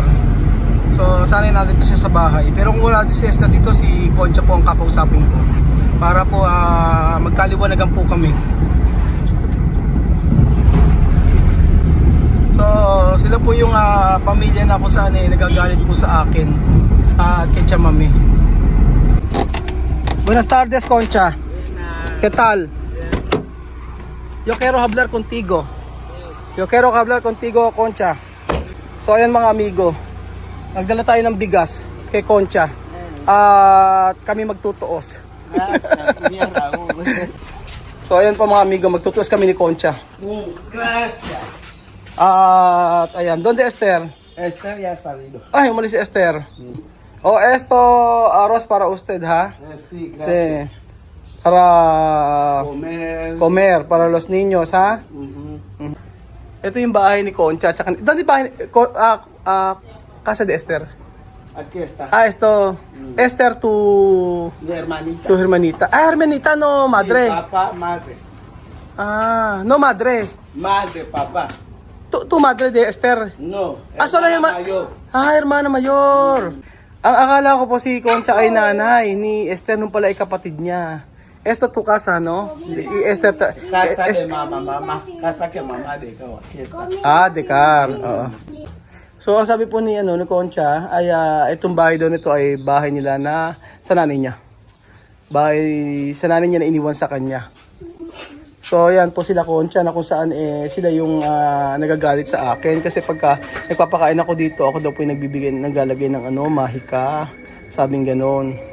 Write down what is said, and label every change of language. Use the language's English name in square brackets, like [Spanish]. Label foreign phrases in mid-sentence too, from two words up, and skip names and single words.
[Filipino] So sanay natin ito siya sa bahay. Pero kung wala si Esther dito, si Concha po ang kakausapin ko. Para po magkaliwanagan po kami. So sila po yung pamilya na kung saan nagagalit po sa akin at kay Tia Mami. [Spanish] Buenas tardes Concha. ¿Qué tal? Yo quiero hablar contigo. Yo quiero hablar contigo Concha. [Filipino] So ayan mga amigo, nagdala tayo ng bigas kay Concha at kami magtutuos. So ayan po mga amigo, magtutuos kami ni Concha. At ayan, [Spanish] ¿dónde Esther? Esther ya ha salido. [Filipino] Ay, umalis si Esther. [Spanish] Oh, esto arroz para usted, ha? Sí, Sí. gracias. Para Comer. para los niños, ha? [Filipino] Ito yung bahay ni Concha. Tsaka, [Spanish] ¿dónde bahay? Casa de Esther. Aquí está. Esto. Esther, Mi hermanita. tu hermanita. Hermanita, no, madre. Sí, papá, madre. No, madre. Madre, papá. Tu madre de Esther. No. Solo hermana hermana. mayor. Hermana mayor. [Filipino] Ang akala ko po si Concha ay nanay ni Esther, nung pala ay kapatid niya. [Spanish] Esto tu casa, no? Y Esther Casa de mamá. Casa que mamá dejó. Aquí está. [Filipino] Dekar. Oo. So ang sabi po ni ni Concha ay itong bahay daw nito ay bahay nila na sa nanay niya. Bahay sa nanay niya na iniwan sa kanya. So yan po sila Concha na kung saan sila yung nagagalit sa akin kasi pagka nagpapakain ako dito, ako daw po yung naglalagay ng mahika, sabing ganon.